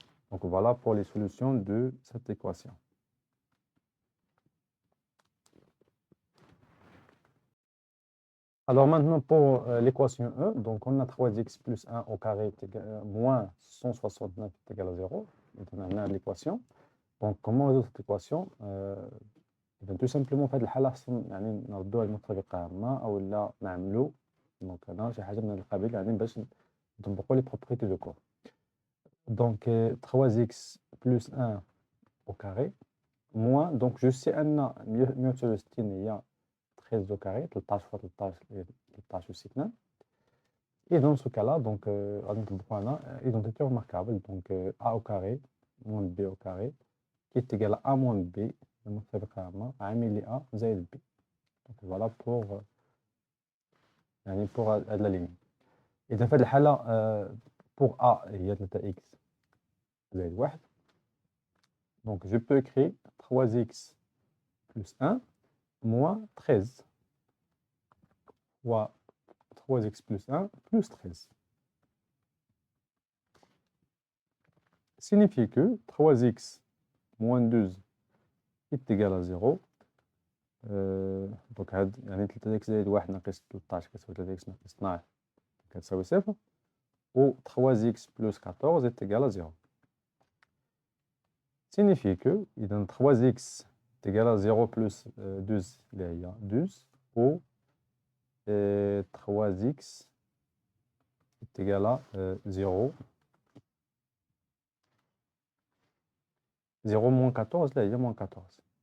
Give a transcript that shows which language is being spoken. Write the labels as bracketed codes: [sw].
[fr] Donc voilà pour les solutions de cette équation. Alors maintenant pour l'équation E, donc on a 3x plus 1 au carré moins 169 est égal à 0. Donc on a l'équation. Donc comment résoudre cette équation tout simplement [ar] في هذه الحالة خصنا يعني نردوها المتطابقة عامة أولا نعملو دونك هنا شي حاجة من هذا القبيل يعني باش نطبقو لي بروبريتي دو كور. [fr] Donc 3x plus 1 au carré moins, donc je sais [ar] أن 169 هي [fr] 13 au carré 13 fois 13 13 aussi 2. Et dans ce cas-là, donc [ar] غادي نطبقو هنا [fr] identité remarquable, donc a au carré moins b au carré qui est égal à a moins b [ar] المتطابقة عامة عامل لي [fr] a زائد b. Donc voilà pour [ar] يعني [fr] pour [ar] هاد لا ليني. إذا في هاد الحالة [fr] pour a [ar] هي 3x زائد 1. [fr] Donc je peux écrire 3x plus 1 moins 13 fois 3x plus 1 plus 13. Signifie que 3x moins 12 est égal à 0. Donc [ar] يعني 3x زائد 1 ناقص 13 كتساوي 3x ناقص 12 كتساوي 0. و [fr] 3x plus 14 est égal à 0. Signifie que 3x est égal à 0 plus 12 [ar] اللي هي [fr] 12 و 3x est égal à 0 0 moins 14 اللي هي moins 14.